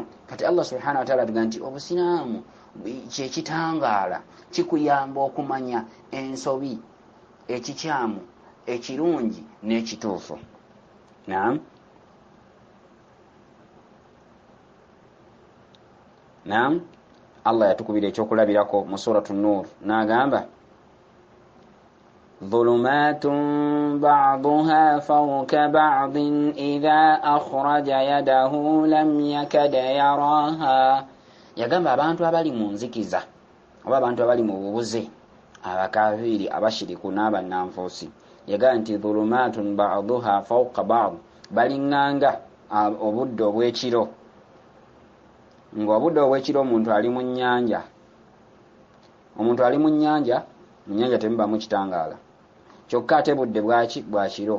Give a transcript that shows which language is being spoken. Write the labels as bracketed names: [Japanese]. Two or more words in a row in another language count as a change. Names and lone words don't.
[Ganda] Kati Allah [Arabic] سبحانه وتعالى [Ganda] atuga nti obusiraamu kyekitangaala kikuyamba okumanya ensobi, ekikyamu, ekirungi n'ekituufu. Naam, Allah yatukubira ekyokulabirako mu suratu Nur n'agamba [Arabic] ظلمات بعضها فوق بعض إذا أخرج يده لم يكد يراها. [Ganda] Yagamba abantu abali mu nzikiza oba abantu abali mu bubuze, abakafiri, abashiriku n'abannanfuusi, yagamba nti [Arabic] ظلمات بعضها فوق بعض, [Ganda] balinganga obudde obw'ekiro. Ng'obudde obw'ekiro omuntu ali mu nnyanja, omuntu ali mu nnyanja, mu nnyanja temubamu kitangaala, kyokka ate budde bwa kiro.